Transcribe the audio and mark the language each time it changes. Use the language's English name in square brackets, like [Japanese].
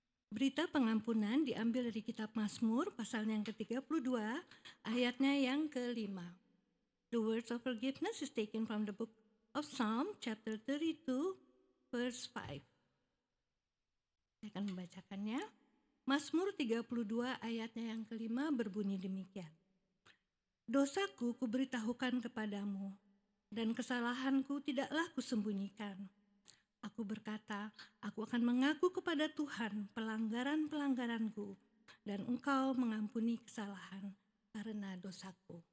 [Indonesian] Berita pengampunan diambil dari kitab Mazmur pasal yang ke-32 ayatnya yang ke-5. [English] The words of forgiveness is taken from the book of Psalm chapter 32 verse 5. [Indonesian] Saya akan membacakannya. Mazmur 32 ayatnya yang ke-5 berbunyi demikian. Dosaku kuberitahukan kepadamu, dan kesalahanku tidaklah kusembunyikan. Aku berkata, aku akan mengaku kepada Tuhan pelanggaran-pelanggaranku, dan Engkau mengampuni kesalahan karena dosaku.